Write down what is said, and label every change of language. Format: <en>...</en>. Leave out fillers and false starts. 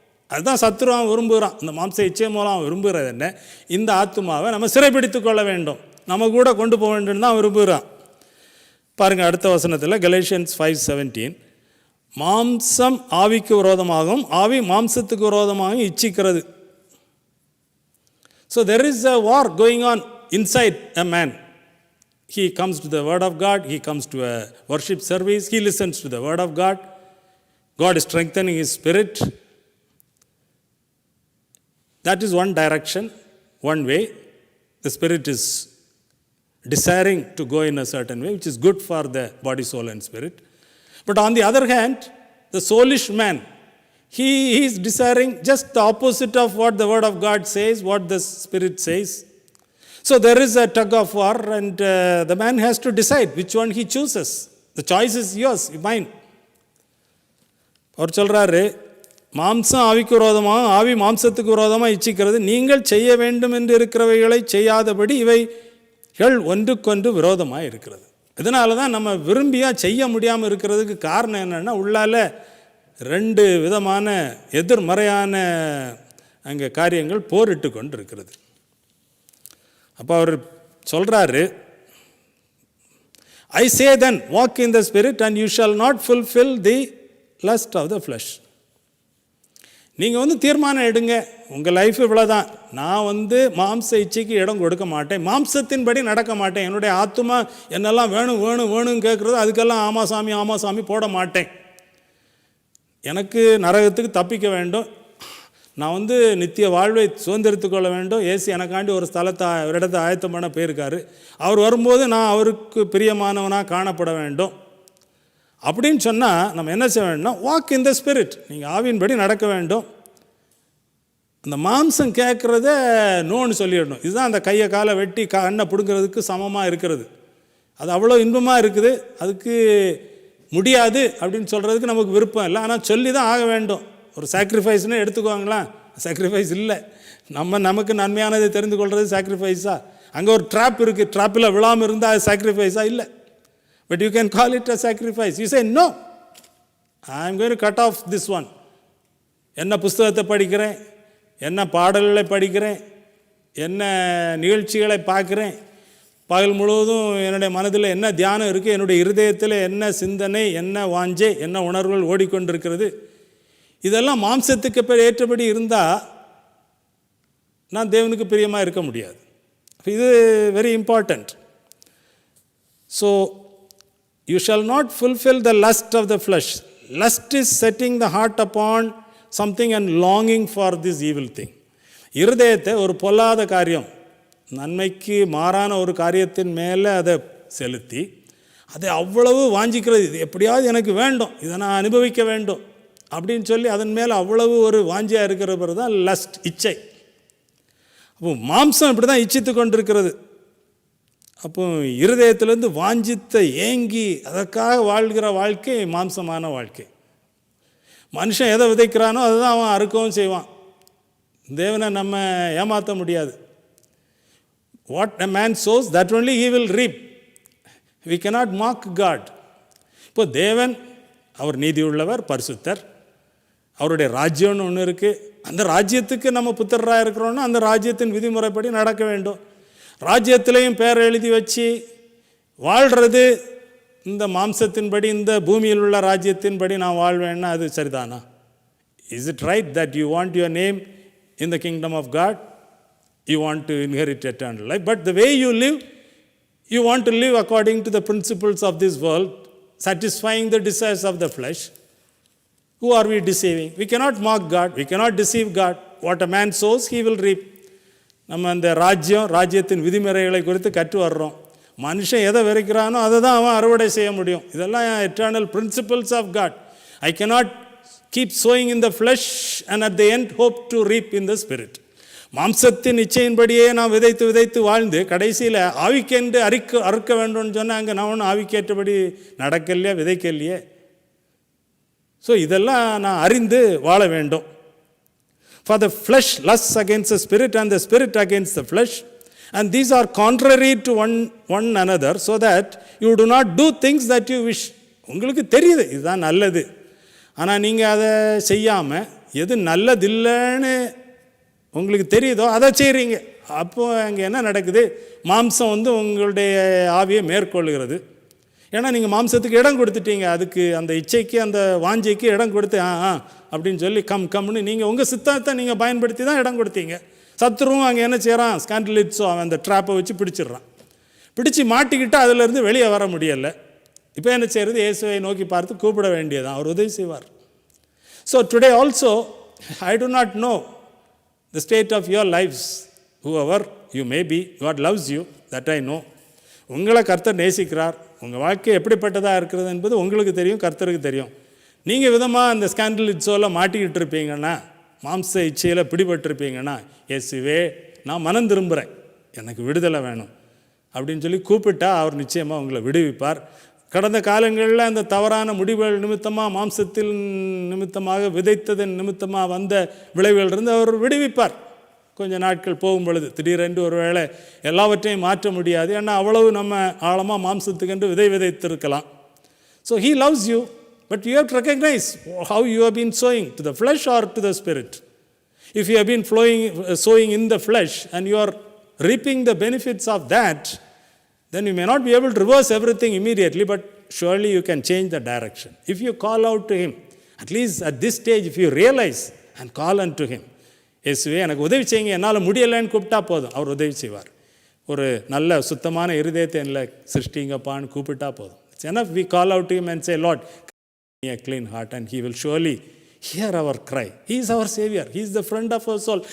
<ta>அதுதான் சத்துருவான் விரும்புகிறான். இந்த மாம்ச இச்சை மூலம் விரும்புகிறது என்ன, இந்த ஆத்மாவை நம்ம சிறைப்பிடித்து கொள்ள வேண்டும், நம்ம கூட கொண்டு போக வேண்டும் தான் விரும்புகிறான். பாருங்கள் அடுத்த வசனத்தில் கலேஷியன்ஸ் 5:17, மாம்சம் ஆவிக்கு விரோதமாகவும் ஆவி மாம்சத்துக்கு விரோதமாகவும் இச்சிக்கிறது.</ta> <en>So there is a war going on inside a man. He comes to the word of God, he comes to a worship service, he listens to the word of God. God is strengthening his spirit. That is one direction, one way. The spirit is desiring to go in a certain way, which is good for the body, soul and spirit. But on the other hand, the soulish man, he is desiring just the opposite of what the word of God says, what the spirit says. So there is a tug of war, and the man has to decide which one he chooses. The choice is yours, mine.</en> <ta>அவர் சொல்கிறாரு, மாம்சம் ஆவிக்கு விரோதமாக ஆவி மாம்சத்துக்கு விரோதமாக இச்சிக்கிறது, நீங்கள் செய்ய வேண்டும் என்று இருக்கிறவைகளை செய்யாதபடி இவைகள் ஒன்றுக்கொன்று விரோதமாக இருக்கிறது. இதனால தான் நம்ம விரும்பியாக செய்ய முடியாமல் இருக்கிறதுக்கு காரணம் என்னென்னா, உள்ளால் ரெண்டு விதமான எதிர்மறையான அங்கே காரியங்கள் போரிட்டு கொண்டு இருக்கிறது. அப்போ அவர் சொல்கிறாரு,</ta> <en>I say then, walk in the spirit and you shall not fulfill the lust of the flesh.</en> <ta>நீங்கள் தீர்மானம் எடுங்க, உங்கள் லைஃப் இவ்வளோதான், நான் மாம்ச இச்சைக்கு இடம் கொடுக்க மாட்டேன், மாம்சத்தின்படி நடக்க மாட்டேன், என்னுடைய ஆத்மா என்னெல்லாம் வேணும் வேணும் வேணும்னு கேட்குறது அதுக்கெல்லாம் ஆமா சாமி போட மாட்டேன், எனக்கு நரகத்துக்கு தப்பிக்க வேண்டும், நான் நித்திய வாழ்வை சுதந்திரித்து கொள்ள வேண்டும், ஏசு எனக்காண்டி ஒரு இடத்தை ஆயத்தம் பண்ண போயிருக்காரு, அவர் வரும்போது நான் அவருக்கு பிரியமானவனாக காணப்பட வேண்டும் அப்படின்னு சொன்னால் நம்ம என்ன செய்ய வேண்டும்னா,</ta> <en>walk in the spirit,</en> <ta>நீங்கள் ஆவியின்படி நடக்க வேண்டும். அந்த மாம்சம் கேட்குறத நோன்னு சொல்லிடணும். இதுதான் அந்த கையை காலை வெட்டி கண்ணை பிடுங்கிறதுக்கு சமமாக இருக்கிறது. அது அவ்வளோ இன்பமாக இருக்குது, அதுக்கு முடியாது அப்படின்னு சொல்கிறதுக்கு நமக்கு விருப்பம் இல்லை, ஆனால் சொல்லி தான் ஆக வேண்டும். ஒரு சாக்ரிஃபைஸ்னு எடுத்துக்குவாங்களா, சாக்ரிஃபைஸ் இல்லை, நமக்கு நன்மையானதை தெரிந்து கொள்வது சாக்ரிஃபைஸா? அங்கே ஒரு ட்ராப் இருக்குது, ட்ராப்பில் விழாமல் இருந்தால் அது சாக்ரிஃபைஸா? இல்லை.</ta> <en>But you can call it a sacrifice. You say, no, I am going to cut off this one.</en> <ta>என்ன புஸ்தகத்தை படிக்கிறேன், என்ன பாடல்களை படிக்கிறேன், என்ன நிகழ்ச்சிகளை பார்க்குறேன், பகல் முழுவதும் என்னுடைய மனதில் என்ன தியானம் இருக்குது, என்னுடைய இருதயத்தில் என்ன சிந்தனை, என்ன வாஞ்சை, என்ன உணர்வுகள் ஓடிக்கொண்டிருக்கிறது, இதெல்லாம் மாம்சத்துக்கு ஏற்றபடி இருந்தால் நான் தேவனுக்கு பிரியமாக இருக்க முடியாது.</ta> <en>இது very important. So you shall not fulfill the lust of the flesh. Lust is setting the heart upon something and longing for this evil thing.</en> <ta>இருதயத்தை ஒரு பொல்லாத காரியம், நன்மைக்கு மாறான ஒரு காரியத்தின் மேலே அதை செலுத்தி அதை அவ்வளவு வாஞ்சிக்கிறது, இது எப்படியாவது எனக்கு வேண்டும், இதை நான் அனுபவிக்க வேண்டும் அப்படின்னு சொல்லி அதன் மேலே அவ்வளவு ஒரு வாஞ்சியாக இருக்கிறது தான் லஸ்ட், இச்சை. அப்போ மாம்சம் இப்படி தான் இச்சித்து கொண்டிருக்கிறது. அப்போ இருதயத்திலேருந்து வாஞ்சித்த ஏங்கி அதற்காக வாழ்கிற வாழ்க்கை மாம்சமான வாழ்க்கை. மனுஷன் எதை விதைக்கிறானோ அதை தான் அவன் அறுக்கவும் செய்வான். தேவனை நம்ம ஏமாற்ற முடியாது.</ta> <en>What a man sows that only he will reap. We cannot mock God.</en> <ta>இப்போ தேவன் அவர் நீதி உள்ளவர், பரிசுத்தர். அவருடைய ராஜ்யம்னு ஒன்று இருக்குது. அந்த ராஜ்யத்துக்கு நம்ம புத்திரராக இருக்கிறோன்னா அந்த ராஜ்யத்தின் விதிமுறைப்படி நடக்க வேண்டும். ராஜ்யத்திலையும் பேர் எழுதி வச்சு வாழ்கிறது இந்த மாம்சத்தின்படி, இந்த பூமியில் உள்ள ராஜ்யத்தின்படி நான் வாழ்வேன்னா அது சரிதானா?</ta> <en>Is it right that you want your name in the kingdom of God? You want to inherit eternal life. But the way you live, you want to live according to the principles of this world, satisfying the desires of the flesh. Who are we deceiving? We cannot mock God. We cannot deceive God. What a man sows, he will reap.</en> <ta>நம்ம அந்த ராஜ்யத்தின் விதிமுறைகளை குறித்து கற்று வர்றோம். மனுஷன் எதை விதைக்கிறானோ அதை தான் அவன் அறுவடை செய்ய முடியும். இதெல்லாம்</ta> <en>Eternal principles of God. I cannot keep sowing in the flesh and at the end hope to reap in the spirit.</en> <ta>மாம்சத்தின் இச்சையின்படியே நான் விதைத்து வாழ்ந்து கடைசியில் ஆவிக்கென்று அறுக்க வேண்டும்னு சொன்னால் அங்கே நான் ஒன்றும் ஆவிக்கேற்றபடி நடக்கலையே, விதைக்கலையே. ஸோ இதெல்லாம் நான் அறிந்து வாழ வேண்டும்.</ta> <en>For the flesh lusts against the spirit and the spirit against the flesh, and these are contrary to one another, so that you do not do things that you wish.</en> <ta>உங்களுக்கு தெரியுது இதுதான் நல்லது, ஆனால் நீங்கள் அதை செய்யாமல் எது நல்லதில்லைன்னு உங்களுக்கு தெரியுதோ அதை செய்கிறீங்க. அப்போது அங்கே என்ன நடக்குது? மாம்சம் உங்களுடைய ஆவியை மேற்கொள்கிறது. ஏன்னா நீங்கள் மாம்சத்துக்கு இடம் கொடுத்துட்டீங்க. அதுக்கு அந்த இச்சைக்கு அந்த வாஞ்சைக்கு இடம் கொடுத்து அப்படின்னு சொல்லி கம்னு நீங்கள் உங்கள் சித்தத்தை நீங்கள் பயன்படுத்தி தான் இடம் கொடுத்தீங்க. சத்துருவும் அங்கே என்ன செய்கிறான்? ஸ்காண்டலிட்ஸோ அவன் அந்த ட்ராப்பை வச்சு பிடிச்சிடுறான். பிடிச்சி மாட்டிக்கிட்டு அதிலேருந்து வெளியே வர முடியலை. இப்போ என்ன செய்கிறது? இயேசுவை நோக்கி பார்த்து கூப்பிட வேண்டியதான், அவர் உதவி செய்வார்.</ta> <en>So today also I do not know the state of your lives, whoever you may be, God loves you, that I know.</en> <ta>உங்களை கர்த்தர் நேசிக்கிறார். உங்கள் வாழ்க்கை எப்படிப்பட்டதாக இருக்கிறது என்பது உங்களுக்கு தெரியும், கர்த்தருக்கு தெரியும். நீங்கள் விதமாக அந்த ஸ்காண்டலிட்ஸோவில் மாட்டிக்கிட்டு இருப்பீங்கன்னா, மாம்ச இச்சையில் பிடிபட்டிருப்பீங்கன்னா, இயேசுவே நான் மனம் திரும்புகிறேன், எனக்கு விடுதலை வேணும் அப்படின்னு சொல்லி கூப்பிட்டா அவர் நிச்சயமாக உங்களை விடுவிப்பார். கடந்த காலங்களில் அந்த தவறான முடிவுகள் நிமித்தமாக, மாம்சத்தில் நிமித்தமாக, விதைத்ததன் நிமித்தமாக வந்த விளைவுகளிலிருந்து அவர் விடுவிப்பார். கொஞ்சம் நாட்கள் போகும் பொழுது திடீரென்று ஒரு வேளை எல்லாவற்றையும் மாற்ற முடியாது. ஏன்னா அவ்வளவு நம்ம ஆழமாக மாம்சத்துக்கென்று விதைத்திருக்கலாம்.</ta> <en>So he loves you, but you have to recognize how you have been sowing, to the flesh or to the spirit. If you have been sowing in the flesh and you are reaping the benefits of that, then you may not be able to reverse everything immediately, but surely you can change the direction. If you call out to him, at least at this stage, if you realize and call unto him,</en> <ta>இயேசுவே எனக்கு உதவி செய்யுங்க, என்னால் முடியலைன்னு கூப்பிட்டா போதும், அவர் உதவி செய்வார். ஒரு நல்ல சுத்தமான இருதயத்தை இல்லை சிருஷ்டிங்கப்பான்னு கூப்பிட்டா போதும்.</ta> <en>It's enough we call out to him and say, Lord, give me a clean heart, and he will surely hear our cry. He is our Savior. He is the friend of our soul.</en>